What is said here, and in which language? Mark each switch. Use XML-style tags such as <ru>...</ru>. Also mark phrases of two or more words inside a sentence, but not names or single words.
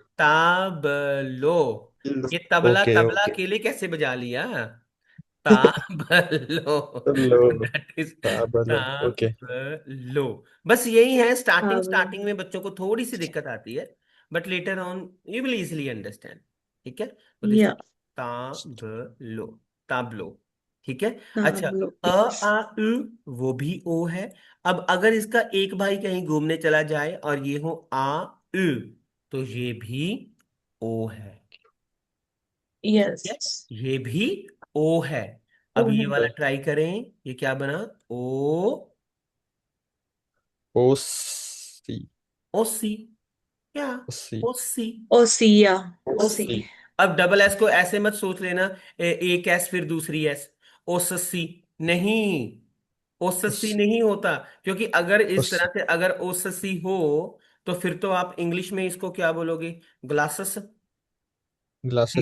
<hi>ताबलो। ये तबला</hi> <en>ओके</en> <it>तबला</it> <en>ओके</en> <hi>अकेले कैसे बजा लिया? ताबलो।</hi> <it>तबलो</it> <en>that is</en> <it>ताबलो ओके</it> <hi>ताबलो। बस यही है, स्टार्टिंग</hi> <it>Tavolo.</it> <hi>स्टार्टिंग में बच्चों को थोड़ी सी दिक्कत आती है,</hi> <en>but later on you will easily understand.</en> <hi>ठीक है, तो</hi> <en>this is Yeah.</en> <hi>ताबलो, ताबलो। ठीक है। अच्छा,</hi> <it>Tavolo. अ</it> <en>Yes.</en> <hi>आ उ, वो भी ओ है। अब अगर इसका एक भाई कहीं घूमने चला जाए और ये हो आ उ, तो ये भी ओ है। ठीक है,</hi> <en>Yes.</en> <hi>ये भी ओ है। अब ये Oh. वाला ट्राई करें। ये क्या बना? ओ,</hi> <it>ओसी</it> <hi>ओसी। क्या?</hi> <it>ओसी ओसी। Osi. Yeah. ओसी। ओसी</it> <hi>अब</hi> <en>double S</en> <hi>को ऐसे मत सोच लेना, एक एस फिर दूसरी एस, ओससी नहीं,</hi> <it>ओस</it> <hi>ओससी नहीं होता। क्योंकि अगर इस</hi> <it>ओस</it> <hi>तरह से अगर ओससी हो, तो फिर तो आप इंग्लिश में इसको क्या बोलोगे?</hi> <en>ग्लासेस। ग्लासेस Yeah.</en>